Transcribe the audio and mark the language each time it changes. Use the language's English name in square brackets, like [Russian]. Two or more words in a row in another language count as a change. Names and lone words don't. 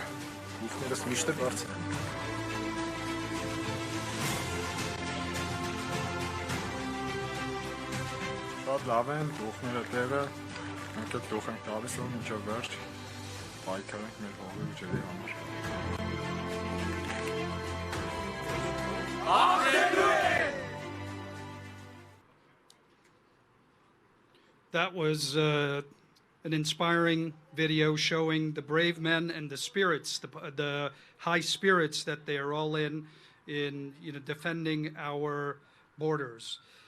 [Armenian] Գլուխներս միշտ բարձր են։ Շատ լավ են, գլուխները տեղը, մենք էլ գլուխ ենք տալիս, որ մինչև վերջ պայքարենք մեր հողի ուժերի համար։ [English] That was an inspiring video showing the brave men and the spirits, the high spirits that they are all in defending our borders.